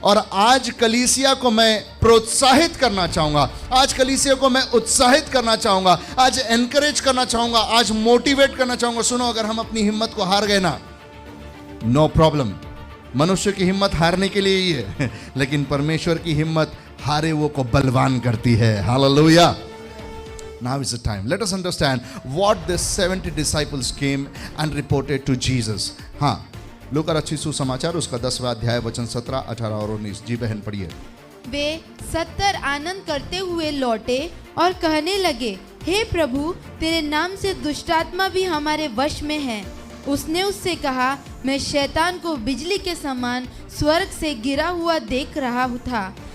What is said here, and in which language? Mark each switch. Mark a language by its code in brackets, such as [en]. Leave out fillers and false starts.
[hi] और आज कलीसिया को मैं प्रोत्साहित करना चाहूँगा, आज कलीसिया को मैं उत्साहित करना चाहूँगा, आज एनकरेज करना चाहूँगा, आज मोटिवेट करना चाहूँगा. सुनो, अगर हम अपनी हिम्मत को हार गए ना, नो प्रॉब्लम. मनुष्य की हिम्मत हारने के लिए ही है, लेकिन परमेश्वर की हिम्मत हारे वो को बलवान करती है. [en] Hallelujah. Now is the time. Let us understand what the 70 disciples came and reported to Jesus. [hi] हाँ, लूका रचित सुसमाचार उसका 10वां अध्याय वचन 17, 18 और 19. जी बहन पढ़िए. वे 70 आनंद करते हुए लौटे और कहने लगे, हे प्रभु, तेरे नाम से दुष्टात्मा भी हमारे वश में है. उसने उससे कहा, मैं शैतान को बिजली के समान स्वर्ग से गिरा हुआ देख रहा था.